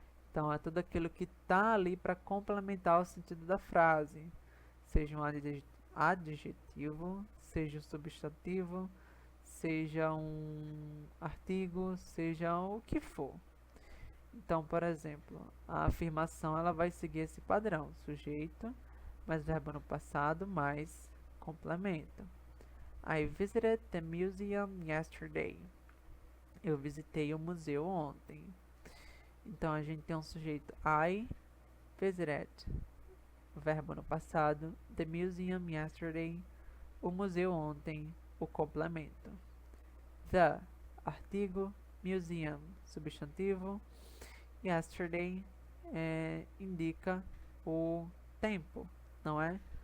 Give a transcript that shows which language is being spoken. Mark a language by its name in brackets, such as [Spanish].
[Portuguese] Então, é tudo aquilo que está ali para complementar o sentido da frase, seja um adjetivo, seja um substantivo, seja um artigo, seja o que for. Então, por exemplo, a afirmação ela vai seguir esse padrão: sujeito, mais verbo no passado, mais complemento. [English] I visited the museum yesterday. [Portuguese] Eu visitei o museu ontem. Então a gente tem um sujeito [English] I visited, [Portuguese] verbo no passado, [English] the museum yesterday, [Portuguese] o museu ontem, o complemento. The, artigo, museum, substantivo, yesterday indica o tempo, não é?